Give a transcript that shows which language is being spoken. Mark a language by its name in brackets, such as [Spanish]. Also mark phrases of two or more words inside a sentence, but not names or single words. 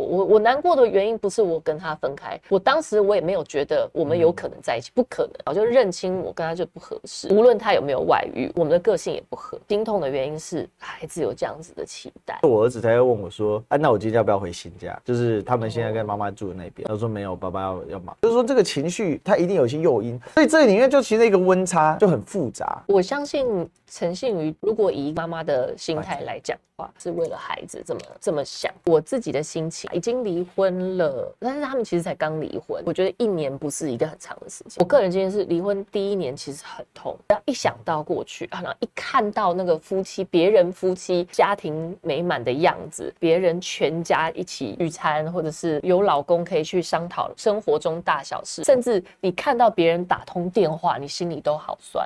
[Chinese] 我難過的原因不是我跟他分開，我當時我也沒有覺得我們有可能在一起，不可能，我就認清我跟他就不合適。無論他有沒有外遇，我們的個性也不合。心痛的原因是孩子有這樣子的期待。我兒子才會問我說：“啊，那我今天要不要回新家？就是他們現在跟媽媽住的那邊。” 他說：“沒有，爸爸要忙。” 就是說這個情緒他一定有一些誘因，所以這裡面就其實一個溫差就很複雜。我相信陳信妤如果以媽媽的心態來講的話，是為了孩子這麼想。我自己的心情已經離婚了，但是他們其實才剛離婚，我覺得1年不是一個很長的時間。我個人經驗是，離婚第1年其實很痛，然後一想到過去，然後一看到那個別人夫妻家庭美滿的樣子，別人全家一起聚餐，或者是有老公可以去商討生活中大小事，甚至你看到別人打通電話，你心裡都好酸。